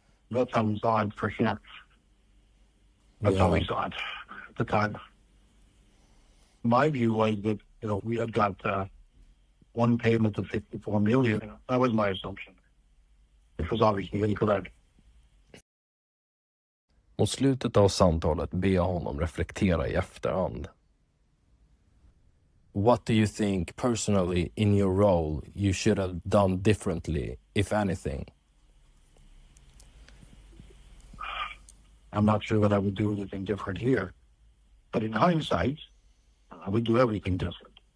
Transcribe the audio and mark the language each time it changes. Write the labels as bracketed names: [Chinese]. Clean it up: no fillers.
[English] That's how we saw it for sure. That's how we saw it at the time. My view was that, we had got one payment of 54 million. That was my assumption. It was obviously incorrect. [Swedish] Mot slutet av samtalet ber jag honom reflektera i efterhand. [English] What do you think personally in your role you should have done differently, if anything? I'm not sure that I would do anything different here. But in hindsight, I would do everything different.